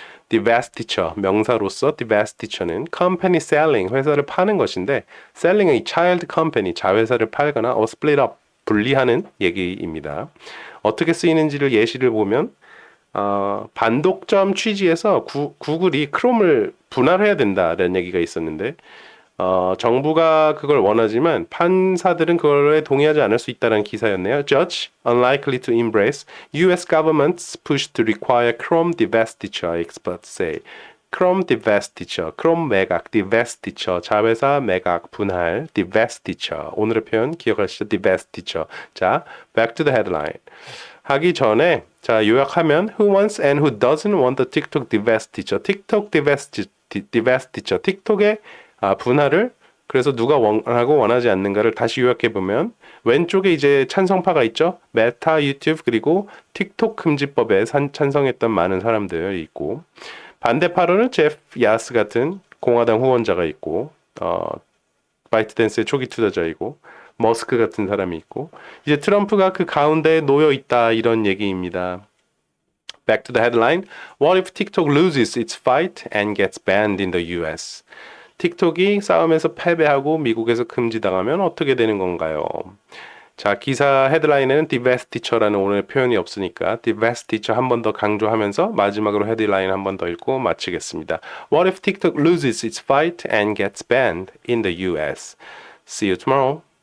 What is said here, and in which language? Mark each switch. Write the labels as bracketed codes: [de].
[ko] divestiture, 명사로서 divestiture는 [en] company selling, [ko] 회사를 파는 것인데 selling은 이 [en] child company, [ko] 자회사를 팔거나 [en] split up, [ko] 분리하는 얘기입니다. 어떻게 쓰이는지를 예시를 보면 반독점 취지에서 구글이 크롬을 분할해야 된다라는 얘기가 있었는데 정부가 그걸 원하지만 판사들은 그거에 동의하지 않을 수 있다는 기사였네요. [en] Judge unlikely to embrace U.S. government's push to require Chrome divestiture, experts say. Chrome divestiture, Chrome 매각, divestiture, [ko] 자회사 매각, 분할, [en] divestiture. [ko] 오늘의 표현 기억하시죠? [en] divestiture. 자, back to the headline. [ko] 하기 전에 자 요약하면 [en] Who wants and who doesn't want the TikTok divestiture? TikTok divestiture. [ko] 틱톡의 분할을 그래서 누가 원하고 원하지 않는가를 다시 요약해 보면 왼쪽에 이제 찬성파가 있죠. 메타, 유튜브 그리고 틱톡 금지법에 찬성했던 많은 사람들이 있고 반대파로는 제프 야스 같은 공화당 후원자가 있고 바이트댄스의 초기 투자자이고 머스크 같은 사람이 있고 이제 트럼프가 그 가운데에 놓여 있다 이런 얘기입니다. [en] Back to the headline. What if TikTok loses its fight and gets banned in the US? [ko] 틱톡이 싸움에서 패배하고 미국에서 금지당하면 어떻게 되는 건가요? 자, 기사 헤드라인에는 divestiture라는 오늘 표현이 없으니까 divestiture 한 번 더 강조하면서 마지막으로 헤드라인 한 번 더 읽고 마치겠습니다. [en] What if TikTok loses its fight and gets banned in the US? See you tomorrow.